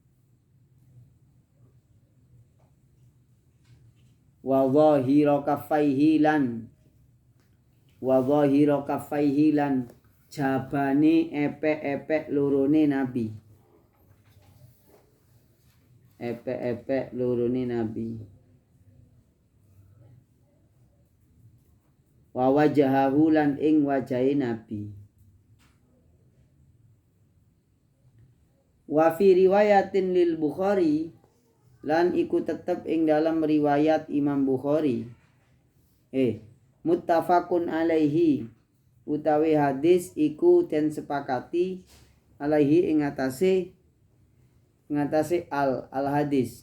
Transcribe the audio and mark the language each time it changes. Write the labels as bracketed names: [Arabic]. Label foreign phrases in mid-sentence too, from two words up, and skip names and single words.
[Arabic] وظاهر كفيه [Javanese] lan jabane epek-epek lorone nabi. Epek-epek lorone nabi. [Arabic] ووجهه [Javanese] lan ing wajahe nabi. [Arabic] وفي رواية للبخاري [Javanese] lan iku tetep ing dalam riwayat Imam Bukhari. [Arabic] متفق عليه [Javanese] utawi hadis iku den sepakati alaihi ing atase al hadis.